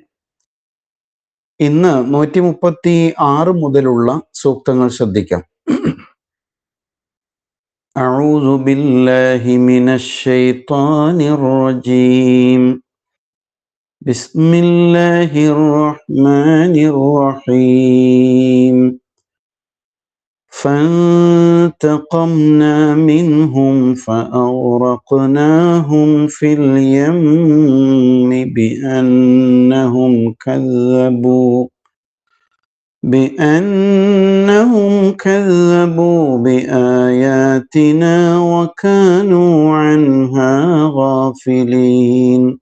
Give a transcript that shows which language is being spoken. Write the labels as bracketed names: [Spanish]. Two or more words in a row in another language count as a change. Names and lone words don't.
[Malayalam] ഇന്ന് 136 മുതലുള്ള സൂക്തങ്ങൾ ശ്രദ്ധിക്കാം. [Arabic] أعوذ بالله من الشيطان الرجيم. بسم الله الرحمن الرحيم. فانتقمنا منهم فأغرقناهم في اليم بأنهم كذبوا بآياتنا وكانوا عنها غافلين.